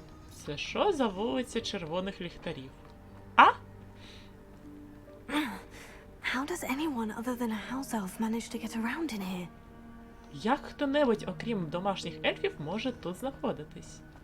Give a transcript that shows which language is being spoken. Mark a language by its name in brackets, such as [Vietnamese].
[Ukrainian] Це що за вулиця червоних ліхтарів? А? [English] How does anyone other than a house elf manage to get around in here? [Ukrainian] Як хто-небудь, окрім домашніх ельфів, може тут знаходитись?